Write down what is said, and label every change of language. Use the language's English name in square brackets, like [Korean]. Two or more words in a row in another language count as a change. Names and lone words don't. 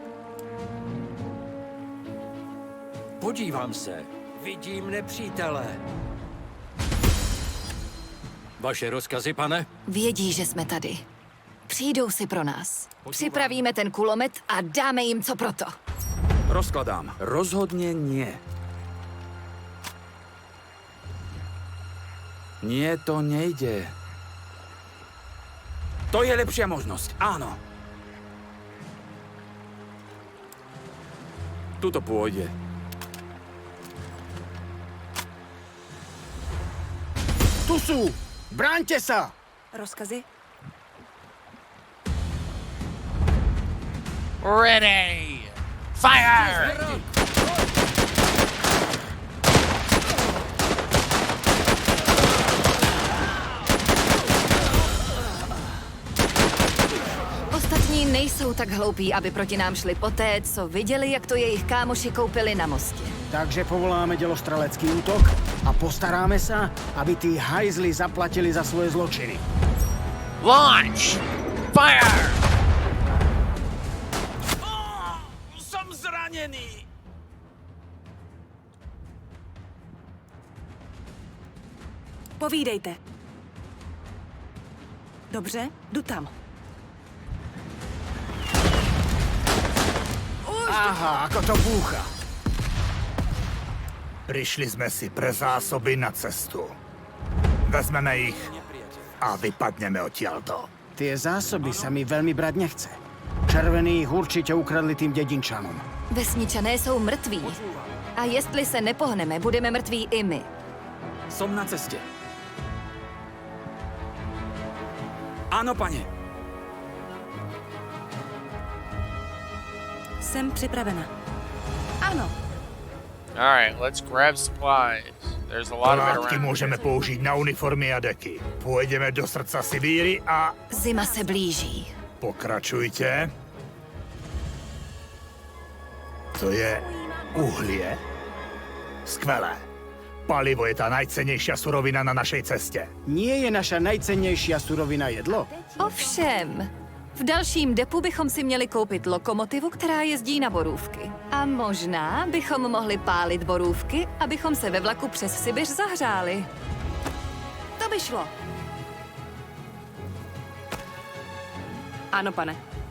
[Czech] Podívám se. Vidím nepřítele. Vaše rozkazy, pane? Vědí, že jsme tady. Přijdou si pro nás. Připravíme ten kulomet a dáme jim co proto. Rozkladám. [Slovak] Rozhodne nie. Nie, to nejde. To je lepšia možnosť, áno. Tuto pôjde. Tu sú! Bráňte sa! Rozkazy? [English] Ready! Fire! [Czech] Ostatní nejsou tak hloupí, aby proti nám šli poté, co viděli, jak to jejich kámoši koupili na mostě. Takže povoláme dělostrelecký útok [Slovak] a postaráme sa, aby tí hajzli zaplatili za svoje zločiny. [English] Launch! Fire! [Slovak] Som zranený. [Czech] Povídejte. Dobře, jdu tam. [Slovak] Aha, ako to búcha. Prišli sme si pre zásoby na cestu. Vezmeme ich a vypadneme odtiaľto. Tie zásoby sa mi veľmi brať nechce. Červení ich určite ukradli tým dedinčanom. [Czech] Vesničané jsou mrtví. A jestli se nepohneme, budeme mrtví i my. [Slovak] Som na ceste. Áno, pane. [Czech] Jsem připravena. Ano. [English] Alright, let's grab supplies. There's a lot of it [Slovak] Látky [English] around. [Slovak] môžeme použiť na uniformy a deky. Pôjdeme do srdca Sibíry a [Czech] Zima se blíží. [Slovak] pokračujte. To je uhlie. Skvelé. Palivo je tá najcennejšia surovina na našej ceste. Nie je naša najcennejšia surovina jedlo? [Czech] Ovšem, v dalším depu bychom si měli koupit lokomotivu, která jezdí na borůvky. A možná bychom mohli pálit borůvky, abychom se ve vlaku přes Sibiř zahřáli. To by šlo. Ano, pane.